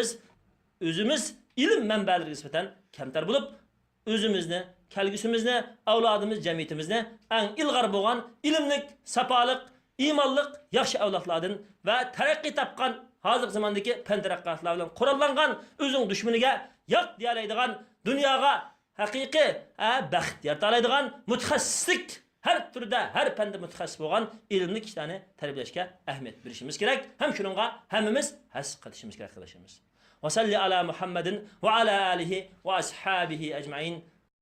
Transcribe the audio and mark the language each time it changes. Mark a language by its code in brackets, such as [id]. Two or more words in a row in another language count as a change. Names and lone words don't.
[uz] o'zimiz ilm manbalariga nisbatan kamtar bo'lib, o'zimizni, kelgusimizni, avlodimiz, jamiyatimizni eng ilg'or bo'lgan ilmlik, sapoliq, iymonliq, yaxshi avlodlardan va taraqqiy topgan hozir zamondagi fan taraqqiyotlar bilan qurollangan o'zing dushmaniga yo'q deyalaydigan, dunyoga haqiqiy baxt yaratalaydigan mutaxassislik her turda, her fanda mutaxassis bo'lgan ilmli kishilarni tarbiyalashga ahamiyat berishimiz kerak. Ham shuningga hammamiz has qilishimiz kerak qilishimiz. [ar] وصل على محمد وعلى آله وأصحابه أجمعين.